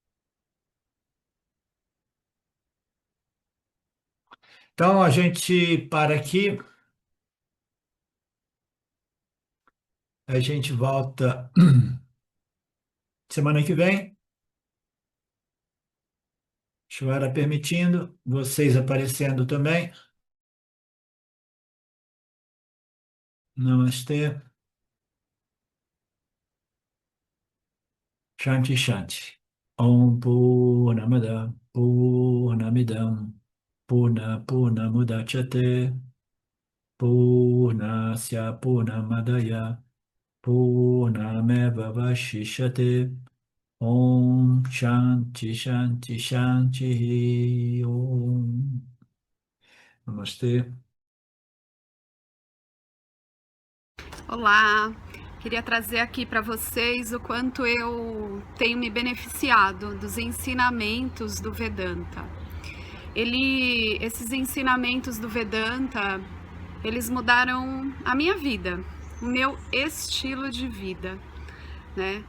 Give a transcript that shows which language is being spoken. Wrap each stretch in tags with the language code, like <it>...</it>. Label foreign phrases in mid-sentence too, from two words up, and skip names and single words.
<pt>Então, a gente para aqui, a gente volta semana que vem, Ishvara permitindo, vocês aparecendo também. Namastê,</pt> <sa>Shanti Shanti. Om Purnamada Purnamidam Purnamudachyate Purnasya Purnamadaya Purnameva Vashishyate. Om Shanti Shanti Shanti Om.</sa> <pt>Namastê. Olá, queria trazer aqui para vocês o quanto eu tenho me beneficiado dos ensinamentos do Vedanta. Esses ensinamentos do Vedanta, eles mudaram a minha vida, o meu estilo de vida, né?</pt>